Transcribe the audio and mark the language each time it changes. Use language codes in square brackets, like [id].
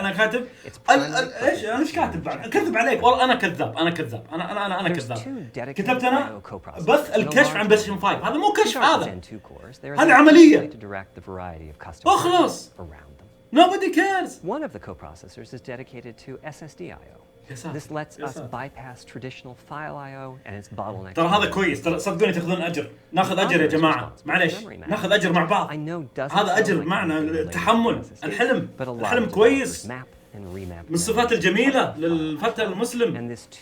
[ar] انا كاتب ايش انا ايش كاتب بعد؟ كذب عليك والله انا كذاب انا كذاب كتبت انا بث الكشف عن بلاي ستيشن 5. هذا مو كشف هذا عمليه اخلص. [en] Nobody cares. One of the coprocessors is dedicated to SSD I/O. This lets us bypass traditional file I/O and its bottlenecks. [ar] ترى هذا كويس. ترى صدقوني تاخذون أجر. ناخذ أجر يا جماعة. معليش ناخذ أجر مع بعض. هذا أجر معنا التحمل الحلم كويس. من الصفات الجميلة للفتى المسلم.